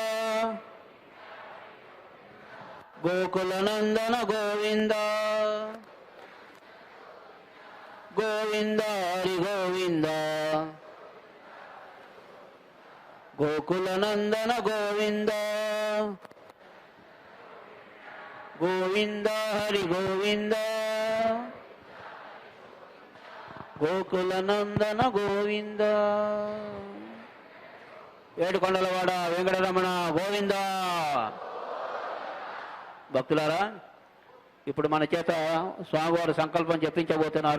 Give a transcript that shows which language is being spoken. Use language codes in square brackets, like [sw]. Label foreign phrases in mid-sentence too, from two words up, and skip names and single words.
[te] ಗೋಕುಲನಂದನ ಗೋವಿಂದ ಗೋವಿಂದ ಹರಿ ಗೋವಿಂದ. ಗೋಕುಲನಂದನ ಗೋವಿಂದ ಗೋವಿಂದ ಹರಿ ಗೋವಿಂದ. గోకులనందన గోవింద. ఏడుకొండలవాడ వెంకటరమణ గోవింద. భక్తులారా, ఇప్పుడు మన చేత స్వామివారు సంకల్పం చెప్పించబోతున్నారు.